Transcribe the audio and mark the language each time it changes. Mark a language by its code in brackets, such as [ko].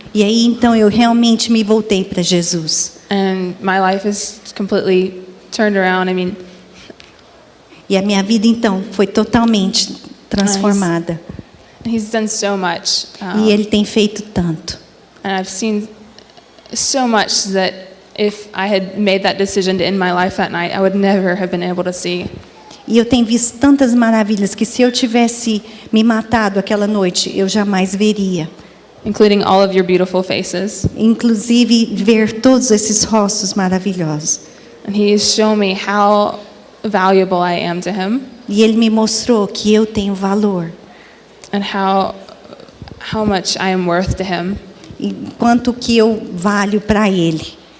[pt] E aí então eu realmente me voltei para Jesus. [en] And my life is completely turned around. I mean, [pt] E a minha vida então foi totalmente transformada. [en] he's done so much. [pt] E Ele tem feito tanto. [en] And I've seen so much that if I had made that decision to end my life that night, I would never have been able to see. [pt] E eu tenho visto tantas maravilhas que se eu tivesse me matado aquela noite, eu jamais veria. [en] Including all of your beautiful faces. [pt] Inclusive ver todos esses rostos maravilhosos. [en] And he's shown me how valuable I am to him [pt] E Ele me mostrou que eu tenho valor. [en] and how much I am worth to him. [pt] E quanto que eu valho para Ele.